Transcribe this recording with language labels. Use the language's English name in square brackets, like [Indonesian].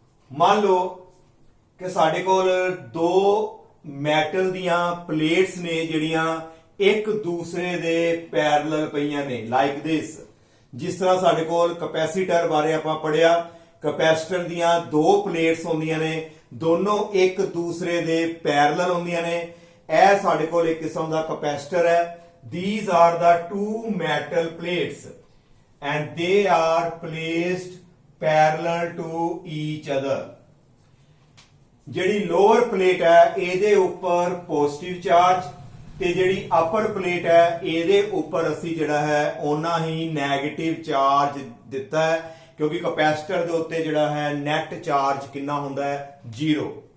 [Punjabi] ਮੰਨ ਲਓ ਕਿ ਸਾਡੇ ਕੋਲ ਦੋ ਮੈਟਲ ਦੀਆਂ ਪਲੇਟਸ ਨੇ ਜਿਹੜੀਆਂ ਇੱਕ ਦੂਸਰੇ ਦੇ ਪੈਰਲਲ ਪਈਆਂ ਨੇ [English] Like this. [Punjabi] ਜਿਸ ਤਰ੍ਹਾਂ ਸਾਡੇ ਕੋਲ ਕੈਪੈਸੀਟਰ ਬਾਰੇ ਆਪਾਂ ਪੜਿਆ, ਕੈਪੈਸਿਟਰ ਦੀਆਂ ਦੋ ਪਲੇਟਸ ਹੁੰਦੀਆਂ ਨੇ, ਦੋਨੋਂ ਇੱਕ ਦੂਸਰੇ ਦੇ ਪੈਰਲਲ ਹੁੰਦੀਆਂ ਨੇ। ਇਹ ਸਾਡੇ ਕੋਲ ਇੱਕ ਕਿਸਮ ਦਾ ਕੈਪੈਸਿਟਰ ਹੈ। [English] These are the two metal plates and they are placed parallel to each other। [Punjabi] ਜਿਹੜੀ ਲੋਅਰ ਪਲੇਟ ਹੈ ਇਹਦੇ ਉੱਪਰ ਪੋਜ਼ਿਟਿਵ ਚਾਰਜ ਤੇ ਜਿਹੜੀ ਅਪਰ ਪਲੇਟ ਹੈ ਇਹਦੇ ਉੱਪਰ ਅਸੀਂ ਜਿਹੜਾ ਹੈ ਉਹਨਾਂ ਹੀ ਨੈਗੇਟਿਵ ਚਾਰਜ ਦਿੱਤਾ ਹੈ, ਕਿਉਂਕਿ ਕੈਪੈਸਿਟਰ ਦੇ ਉੱਤੇ ਜਿਹੜਾ ਹੈ ਨੈਟ ਚਾਰਜ ਕਿੰਨਾ ਹੁੰਦਾ ਹੈ, 0।